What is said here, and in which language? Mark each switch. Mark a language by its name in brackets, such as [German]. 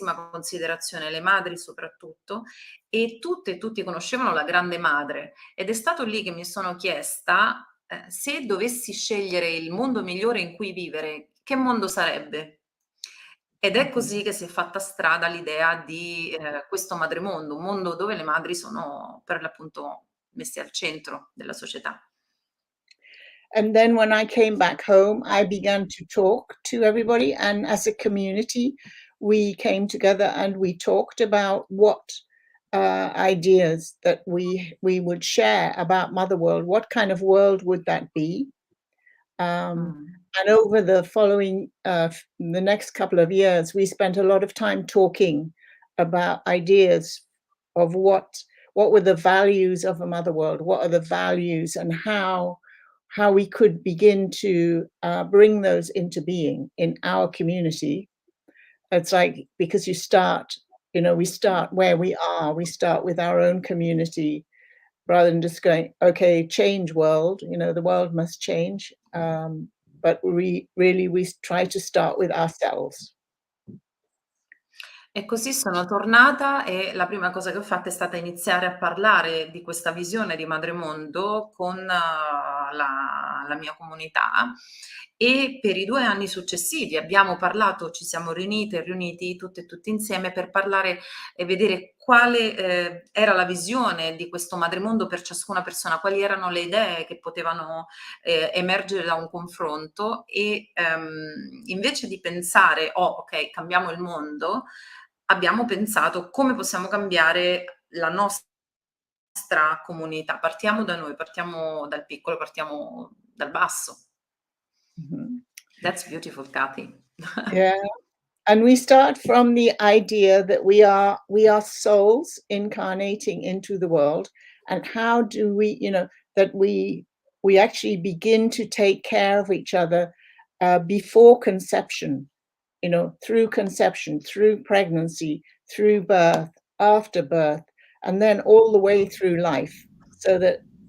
[Italian] considerazione, le madri soprattutto, e tutte e tutti conoscevano la grande madre, ed è stato lì che mi sono chiesta se dovessi scegliere il mondo migliore in cui vivere, che mondo sarebbe? Ed è così che si è fatta strada l'idea di questo MadreMondo, un mondo dove le madri sono per l'appunto messe al centro della società. [English] And then when I came back home, I began to talk to everybody, and as a community, we came together and we talked about what ideas that we would share about MotherWorld. What kind of world would that be? And over the following, the next couple of years, we spent a lot of time talking about ideas of what were the values of a MotherWorld, what are the values, and how we could begin to bring those into being in our community. It's like, because you start, we start where we are, we start with our own community, rather than just going, okay, change world, the world must change. But we try to start with ourselves. [Italian] E così sono tornata e la prima cosa che ho fatto è stata iniziare a parlare di questa visione di MadreMondo con la mia comunità, e per i 2 anni successivi abbiamo parlato, ci siamo riuniti tutte e tutti insieme per parlare e vedere quale era la visione di questo MadreMondo per ciascuna persona, quali erano le idee che potevano emergere da un confronto, e invece di pensare ok, cambiamo il mondo, abbiamo pensato come possiamo cambiare la nostra comunità. Partiamo da noi, partiamo dal piccolo, partiamo dal basso. [English] That's beautiful, Kathy. Yeah. And we start from the idea that we are souls incarnating into the world, and how do we, that we actually begin to take care of each other before conception, through conception, through pregnancy, through birth, after birth, and then all the way through life, so that